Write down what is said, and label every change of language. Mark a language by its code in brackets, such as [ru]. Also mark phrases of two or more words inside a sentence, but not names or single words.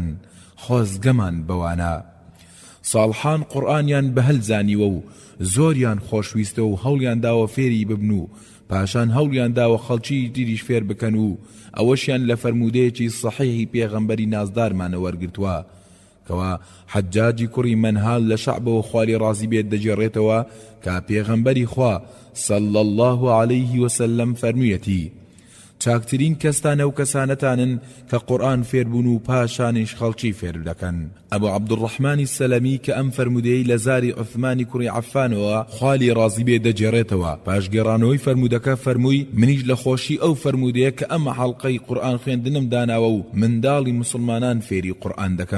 [ckb] خۆزگەمان بەوانە ساڵحان قورئانیان بەهەل زانیوە و زۆریان خۆشویستە و هەوڵیان داوە فێری ببن و پاشان هەوڵیان داوە خەڵکی دیریش فێر بکەن و ئەوەشیان لە فەرموودەیەکی سەحیحی پێغەمبەری نازدارمانە وەرگرتووە کەوا حەجاجی کوڕی مەنهال لە شەعبەوە خوالی ڕازی بێت دەجێڕێتەوە کە پێغەمبەری خوا [ar] صلى الله عليه وسلم [ckb] فەرموویەتی چاکترین کەستانە و کەسانەتانن کە قورئان فێربوون و پاشانیش خەڵکی فێر دەکەن. ئەبوو عەبدوڕەحمانی سەلەمی کە ئەم فەرمودەی لە زاری عوثمانی کوڕی عەفانەوە خوالی ڕازی بێ دەجێڕێتەوە. پاش گێڕانەوەی فەرمودەکە فەرمووی منیش لە خۆشی ئەو فەرمودەیە کە ئەمە حەڵقەی قورئان خوێندنم داناوە و منداڵی مسلمانان فێری قورئان دەکەم.